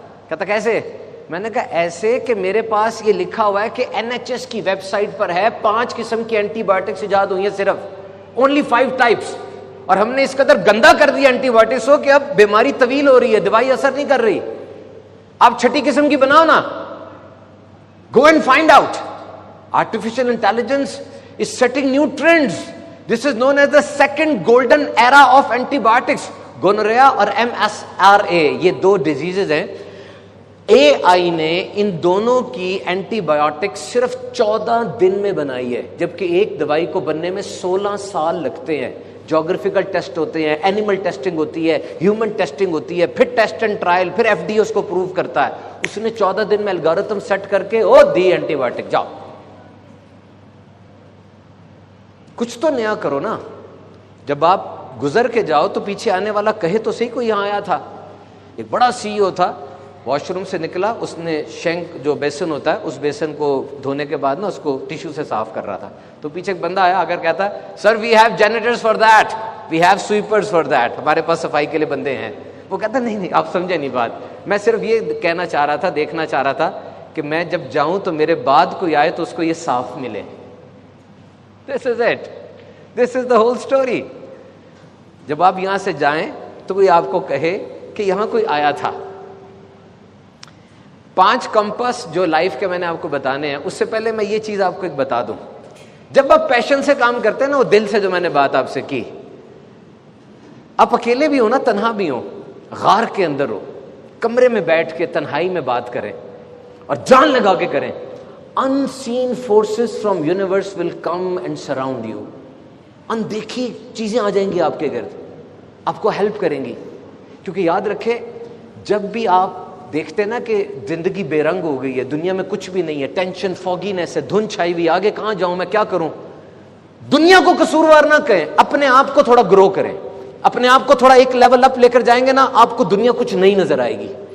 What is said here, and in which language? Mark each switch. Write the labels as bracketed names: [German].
[Urdu] کہتا کیسے؟ میں نے کہا ایسے کہ میرے پاس یہ لکھا ہوا ہے کہ NHS کی ویب سائٹ پر ہے 5 قسم کی اینٹی بایوٹکس ایجاد ہوئی ہیں، صرف [English] only 5 types، [Urdu] اور ہم نے اس قدر گندا کر دیا اینٹی بایوٹکس ہو کہ اب بیماری طویل ہو رہی ہے، دوائی اثر نہیں کر رہی. آپ 6ٹھی قسم کی بناؤ نا. [English] Go and find out. Artificial intelligence is setting new trends. This is known as the second golden era of antibiotics. [Urdu] گونوریا اور MSRA یہ 2 ڈیزیزز ہیں. AI نے ان دونوں کی اینٹی بایوٹک صرف 14 دن میں بنائی ہے، جبکہ ایک دوائی کو بننے میں 16 سال لگتے ہیں. جیوگرافیکل ٹیسٹ ہوتے ہیں، اینیمل ٹیسٹنگ ہوتی ہے، ہیومن ٹیسٹنگ ہوتی ہے، پھر ٹیسٹ اینڈ ٹرائل، پھر FDA اس کو پروو کرتا ہے. اس نے 14 دن میں الگورتھم سیٹ کر کے دی اینٹی بایوٹک. جاؤ کچھ تو نیا کرو نا. جب آپ گزر کے جاؤ تو پیچھے آنے والا کہے تو صحیح کوئی یہاں آیا تھا. ایک بڑا CEO تھا، واش روم سے نکلا، اس نے شینک جو بیسن ہوتا ہے اس بیسن کو دھونے کے بعد نا اس کو ٹیشو سے صاف کر رہا تھا. تو پیچھے ایک بندہ آیا، اگر کہتا ہے [English] sir we have janitors for that, [Urdu] we have سویپرز for that, ہمارے پاس صفائی کے لیے بندے ہیں. وہ کہتا نہیں آپ سمجھے نہیں بات، میں صرف یہ کہنا چاہ رہا تھا، دیکھنا چاہ رہا تھا کہ میں جب جاؤں تو میرے بعد کوئی آئے تو اس کو یہ صاف ملے. [English] This is it, this is the whole story. [Urdu] جب آپ یہاں سے جائیں تو کوئی آپ کو کہے کہ یہاں کوئی آیا تھا. 5 کمپس جو لائف کے میں نے آپ کو بتانے ہیں، اس سے پہلے میں یہ چیز آپ کو ایک بتا دوں. جب آپ پیشن سے کام کرتے ہیں نا، وہ دل سے جو میں نے بات آپ سے کی، آپ اکیلے بھی ہو نا، تنہا بھی ہو، غار کے اندر ہو، کمرے میں بیٹھ کے تنہائی میں بات کریں اور جان لگا کے کریں. [English] unseen forces from universe will come and surround you. [Urdu] اندیکھی چیزیں آ جائیں گی آپ کے گرد، آپ کو ہیلپ کریں گی. کیونکہ یاد رکھے، جب بھی آپ دیکھتے نا کہ زندگی بے رنگ ہو گئی ہے، دنیا میں کچھ بھی نہیں ہے، ٹینشن، فوگینس ہے، دھند چھائی ہوئی، آگے کہاں جاؤں میں، کیا کروں، دنیا کو قصوروار نہ کہیں، اپنے آپ کو تھوڑا گرو کریں، اپنے آپ کو تھوڑا ایک لیول اپ لے کر جائیں گے نا، آپ کو دنیا کچھ نہیں نظر آئے گی.